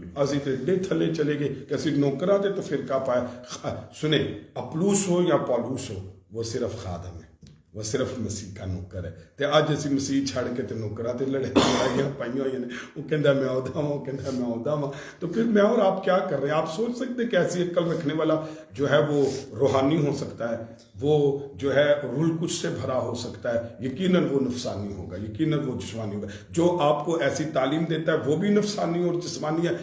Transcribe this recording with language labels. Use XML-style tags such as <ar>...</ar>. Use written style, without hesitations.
<pa>اسی تے تھلے چلے گئے کہ اسی نوکراں تے تفرقہ پایا.</pa> <ur>سنیں, اپلوس ہو یا پالوس ہو, وہ صرف خادم ہے, وہ صرف مسیح کا نوکر ہے.</ur> <pa>تے اج اسی مسیح چھڑ کے تے نوکراں تے لڑائیاں پائیاں ہوئی نے. وہ کہندا میں عہدہ ہوں,</pa> <ur>وہ کہندا میں عہدہ ہوں. تو پھر میں اور آپ کیا کر رہے ہیں؟ آپ سوچ سکتے کہ ایسی عقل رکھنے والا جو ہے وہ روحانی ہو سکتا ہے, وہ جو ہے رول کچھ سے بھرا ہو سکتا ہے. یقیناً وہ نفسانی ہوگا, یقیناً وہ جسمانی ہوگا. جو آپ کو ایسی تعلیم دیتا ہے وہ بھی نفسانی اور جسمانی ہے.</ur>